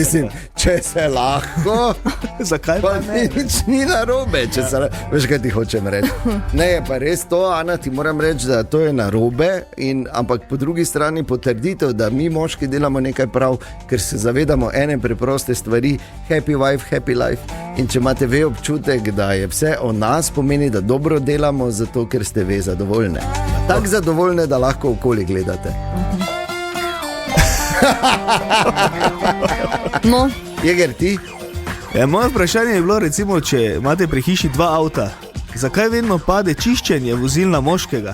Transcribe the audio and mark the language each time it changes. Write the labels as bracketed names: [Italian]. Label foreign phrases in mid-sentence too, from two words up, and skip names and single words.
[Slovenian] mislim, če se lahko, Zakaj pa pa ne? nič ni narobe. Veš, kaj ti hočem reči? Ne, je pa res to, Ana, ti moram reči, da to je narobe, ampak po drugi strani potrditev, da mi moški delamo nekaj prav, ker se zavedamo ene preproste stvari, [English] happy wife, happy life. [Slovenian] In če imate ve občutek, da je vse o nas, pomeni, da dobro delamo, zato ker ste ve zadovoljne. Tako zadovoljne, da lahko okoli gledate. No, Jeger, ti? Moje vprašanje je bilo, recimo, če imate pri hiši dva avta, zakaj vedno pade čiščenje vozil na moškega?